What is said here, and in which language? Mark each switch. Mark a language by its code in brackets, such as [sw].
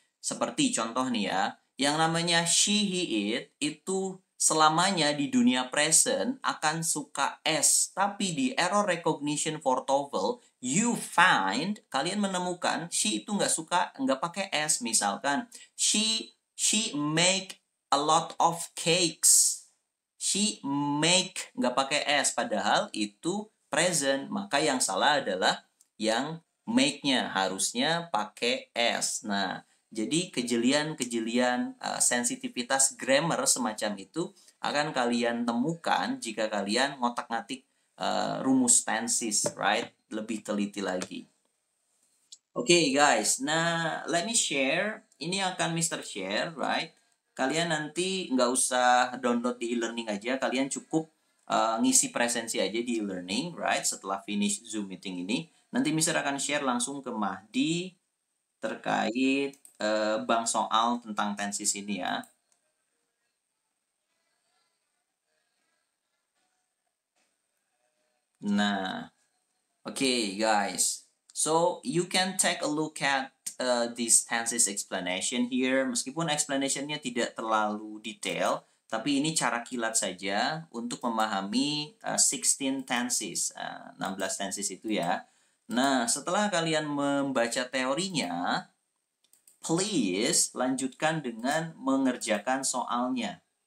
[id] Seperti contoh nih ya, yang namanya she, he, it itu selamanya di dunia present akan suka S. Tapi di error recognition [en] for TOEFL, you find, [id] kalian menemukan she itu nggak pakai S. [en] Misalkan, she make a lot of cakes. [id] She make nggak pakai S. Padahal itu present. Maka yang salah adalah yang make-nya. Harusnya pakai S. Nah, jadi kejelian-kejelian sensitivitas grammar semacam itu akan kalian temukan jika kalian ngotak-ngatik rumus tenses, right? Lebih teliti lagi. [en] Okay guys, nah let me share. [id] Ini akan Mr. share, right? Kalian nanti nggak usah download di e-learning aja, kalian cukup ngisi presensi aja di e-learning, right? Setelah finish Zoom meeting ini, nanti Mr. akan share langsung ke Mahdi terkait bank soal tentang tenses ini ya. Nah, okay guys. [en] So you can take a look at this tenses explanation here. [id] Meskipun explanationnya tidak terlalu detail, tapi ini cara kilat saja untuk memahami 16 tenses, 16 tenses itu ya. Nah, setelah kalian membaca teorinya, please lanjutkan dengan mengerjakan soalnya.